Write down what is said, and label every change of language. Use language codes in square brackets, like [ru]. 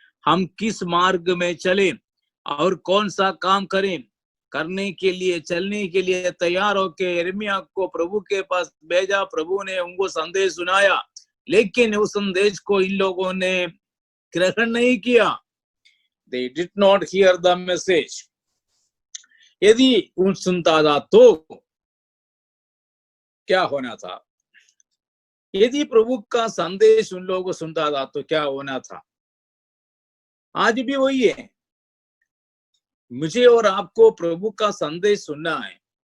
[hi] हम किस मार्ग में चले और कौन सा काम करें, करने के लिए चलने के लिए तैयार होके यिर्मयाह को प्रभु के पास भेजा। प्रभु ने उनको संदेश सुनाया, लेकिन उस संदेश को इन लोगों ने ग्रहण नहीं किया। [en] They did not hear the message. [hi] यदि उन सुनता था तो क्या होना था, यदि प्रभु का संदेश उन लोगों को सुनता था तो क्या होना था। आज भी वही है, मुझे और आपको प्रभु का संदेश सुनना है।